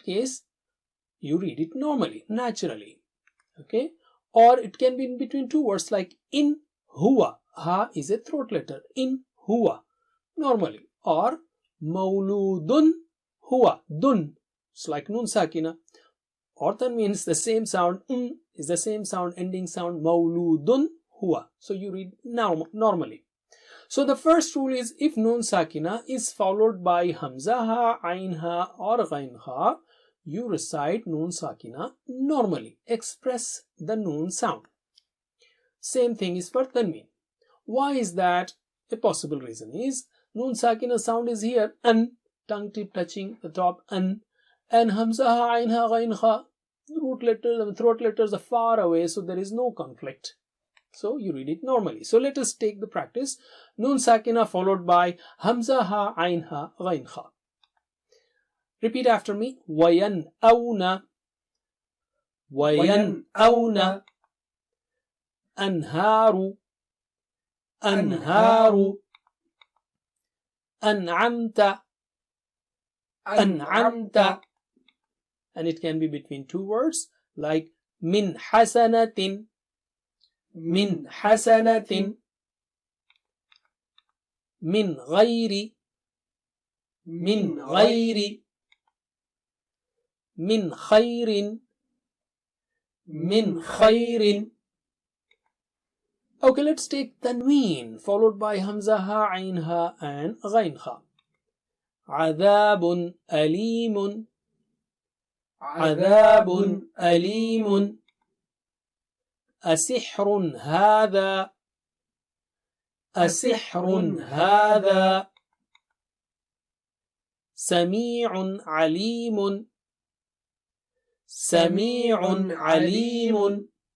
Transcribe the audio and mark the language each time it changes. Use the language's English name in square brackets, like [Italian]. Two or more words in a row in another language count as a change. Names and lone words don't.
[English] case you read it normally, naturally, okay, or it can be in between two words like in huwa, ha is a throat letter, in huwa, normally, or [Arabic] مولود هو, [English] dun, it's like Noon Sakina, or that means the same sound, is the same sound, ending sound, [Arabic] مولود هو, [English] so you read normally. So the first rule is if Noon Sakina is followed by Hamza ha, Ain ha or Ghain ha, you recite Noon Sakina normally, express the Noon sound. Same thing is for Tanween. Why is that? A possible reason is Noon Sakina sound is here, an, tongue tip touching the top, an, and Hamza ha, Ain ha, Ghain ha, root letters and throat letters are far away, so there is no conflict. So you read it normally. So let us take the practice. Noon Sakina followed by Hamza ha, Ain ha, Ghain ha. Repeat after me. [Arabic] وينأون وينأون أنهار أنهار أنعمت أنعمت. [English] And it can be between two words like [Arabic] من حسنة من حسنة من غير من غير من خير من خير. [English] Okay, let's take tanween followed by Hamza ha, Ain ha and Ghain ha. [Arabic] عذاب أليم عذاب أليم. أسحر هذا، أسحر هذا. سميع عليم، سميع عليم.